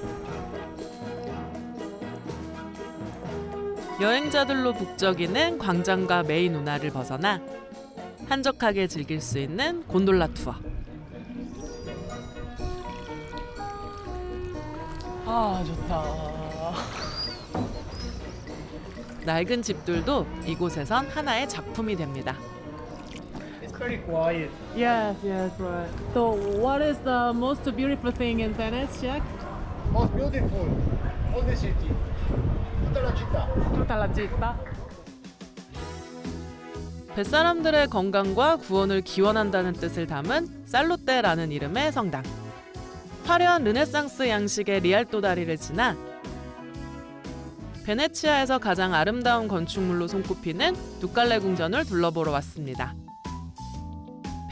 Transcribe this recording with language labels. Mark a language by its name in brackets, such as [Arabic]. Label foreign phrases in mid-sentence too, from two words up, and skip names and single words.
[Korean] 여행자들로 북적이는 광장과 메인 운하를 벗어나 한적하게 즐길 수 있는 곤돌라 투어. 아, 좋다. 낡은 집들도 이곳에선 하나의 작품이 됩니다. [English] It's very quiet. Yes, yes, right. So, what is the most beautiful thing in Venezia? Most beautiful. All the city. [Italian] Tutta la città. Tutta la città. [Korean] 뱃사람들의 건강과 구원을 기원한다는 뜻을 담은 살루테라는 이름의 성당. 화려한 르네상스 양식의 리알토 다리를 지나 베네치아에서 가장 아름다운 건축물로 손꼽히는 두칼레 궁전을 둘러보러 왔습니다.